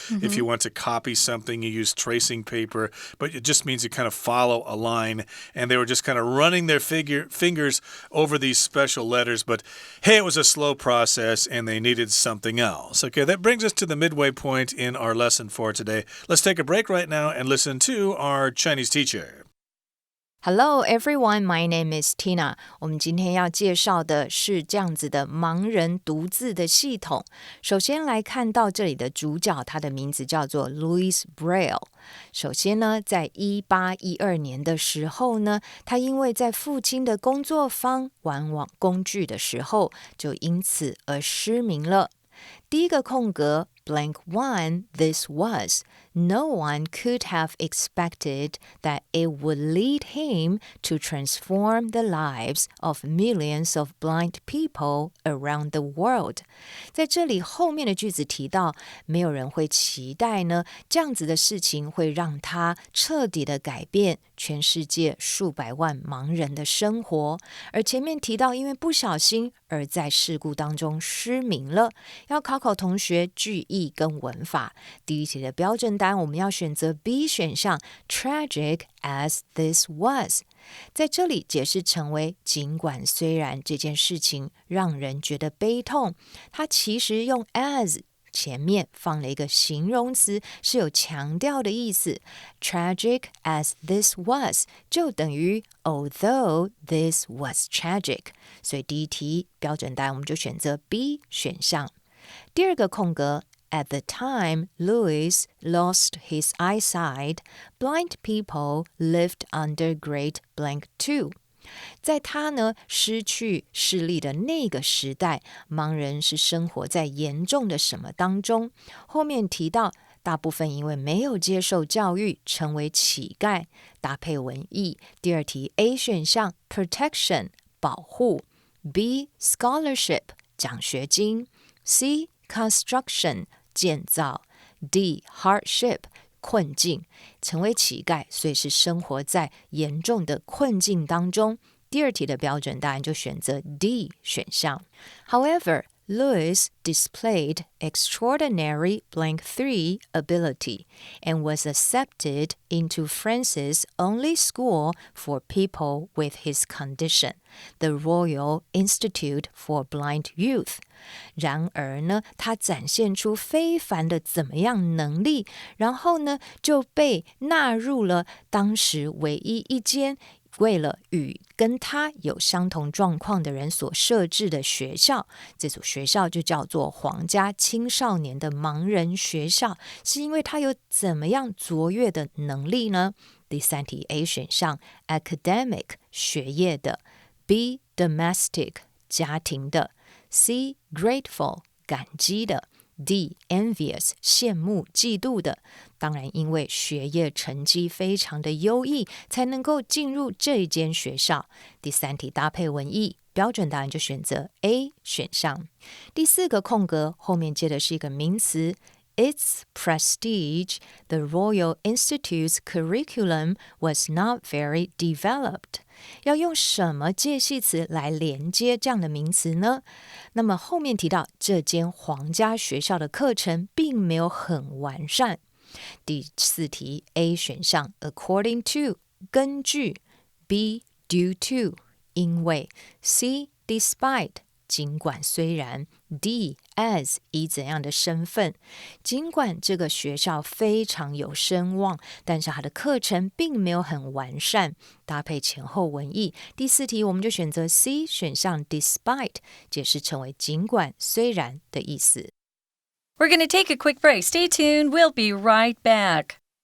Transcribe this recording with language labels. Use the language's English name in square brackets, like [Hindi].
[English] If you want to copy something, you use tracing paper, but it just means you kind of follow a line, and they were just kind of running their fingers over these special letters, but hey, it was a slow process and they needed something else. Okay, that brings us to the midway point in our lesson for today. Let's take a break right now and listen to our Chinese teacher. Hello everyone, my name is Tina. [Chinese] 我们今天要介绍的是这样子的盲人读字的系统。首先来看到这里的主角，他的名字叫做 Louis Braille。首先呢，在1812年的时候呢，他因为在父亲的工作坊玩网工具的时候，就因此而失明了。第一个空格 [English] blank one, this was. No one could have expected that it would lead him to transform the lives of millions of blind people around the world. [Chinese] 在这里后面的句子提到，没有人会期待呢，这样子的事情会让他彻底的改变全世界数百万盲人的生活。而前面提到，因为不小心而在事故当中失明了，要考同学句意跟文法。第一题的标准答案我们要选择 B 选项 [English] Tragic as this was， [Chinese] 在这里解释成为尽管虽然这件事情让人觉得悲痛，它其实用 as前面放了一个形容词，是有强调的意思。 [English] Tragic as this was [Chinese] 就等于 [English] although this was tragic， [Chinese] 所以第一题标准答案我们就选择 B 选项。第二个空格 [English] At the time Louis lost his eyesight, blind people lived under great blank two. [Chinese] 在他呢失去视力的那个时代，盲人是生活在严重的什么当中？后面提到大部分因为没有接受教育，成为乞丐。搭配文意，第二题 A 选项 Protection 保护， B Scholarship 奖学金， C Construction 建造， D Hardship 困境，成为乞丐，所以是生活在严重的困境当中。第二题的标准答案就选择 D 选项。 [English] However, Lewis displayed extraordinary blank 3 ability and was accepted into France's only school for people with his condition, the Royal Institute for Blind Youth. [Chinese] 然而呢，他展现出非凡的怎么样能力，然后呢，就被纳入了当时唯一一间为了与跟他有相同状况的人所设置的学校，这所学校就叫做皇家青少年的盲人学校，是因为他有怎么样卓越的能力呢？第三题 A 选项 academic 学业的， B domestic 家庭的， C grateful 感激的， D envious 羡慕嫉妒的。当然因为学业成绩非常的优异，才能够进入这一间学校。第三题搭配文意，标准答案就选择 A 选项。第四个空格后面接的是一个名词 [English] Its prestige, the Royal Institute's curriculum was not very developed. [Chinese] 要用什么介系词来连接这样的名词呢？那么后面提到这间皇家学校的课程并没有很完善。第四题 A 选项 according to 根据， B due to 因为， C despite 尽管虽然， D as 以怎样的身份。尽管这个学校非常有声望，但是它的课程并没有很完善。搭配前后文意，第四题我们就选择 C 选项 despite 解释成为尽管虽然的意思。 [English] We're going to take a quick break. Stay tuned. We'll be right back.